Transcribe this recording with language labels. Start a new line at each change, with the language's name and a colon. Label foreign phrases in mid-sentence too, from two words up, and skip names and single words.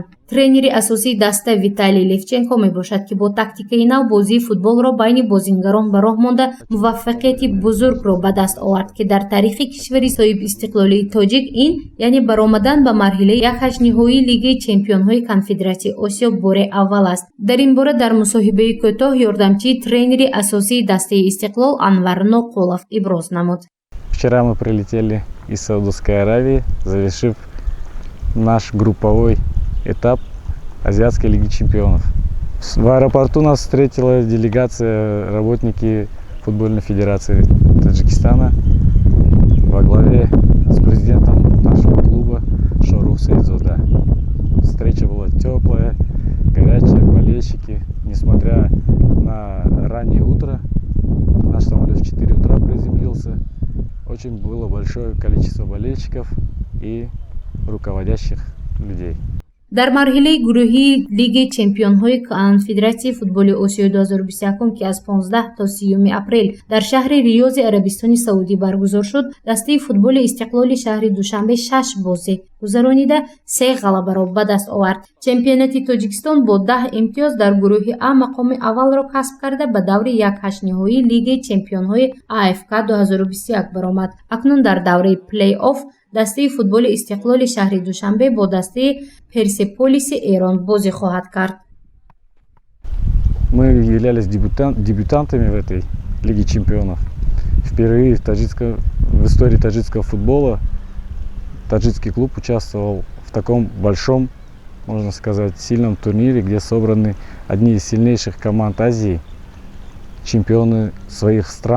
Tajik: Тренери асосии даста Виталий Левченко мебошад, ки бо тактикаи нав бозии футболро байни бозингарон ба роҳ монда муваффақияти бузургро ба даст овард, ки дар тарихи кишвари соҳиб истиқлолии тоҷик ин яъне баромадан ба марҳилаи 1/8 Лигаи Чемпионҳои Конфедератсияи Осиё бори аввал аст. Дар ин бора дар мусоҳибаи кӯтоҳ ёрдамчии тренери асосии дастаи Истиқлол Анвар Ноқулов иброз намуд.
Russian: Вчера мы прилетели из Саудовской Аравии, завершив наш групповой этап Азиатской Лиги Чемпионов. В аэропорту нас встретила делегация, работники футбольной федерации Таджикистана во главе с президентом нашего клуба Шорух Саидзода. Встреча была теплая, горячая, болельщики. Несмотря на раннее утро, наш самолет в 4 утра приземлился. Очень было большое количество болельщиков и руководящих людей.
Tajik: дар марҳилаи гурӯҳии Лигаи Чемпионҳои Конфедератсияи футболи Осиёи 2021, ки аз 15 то 30 апрел дар шаҳри Риёзи Арабистони Саудӣ баргузор шуд, дастаи футболи Истиқлоли шаҳри Душанбе 6 бозӣ гузаронида 3 ғалабаро ба даст овард. Чемпионати Тоҷикистон бо 10 имтиёз дар гурӯҳи А мақоми аввалро касб карда ба даври 1/8 Лигаи Чемпионҳои АФК 2021 баромад. Акнун дар давраи плей-офф дастаи футболи Истиқлоли шаҳри Душанбе бо дастаи Персеполиси Эрон бозӣ хоҳад кард.
Russian: Мы являлись дебютантами в этой Лиге Чемпионов. Впервые в истории таджикского футбола таджикский клуб участвовал в таком большом, можно сказать, сильном турнире, где собраны одни из сильнейших команд Азии, чемпионы своих стран.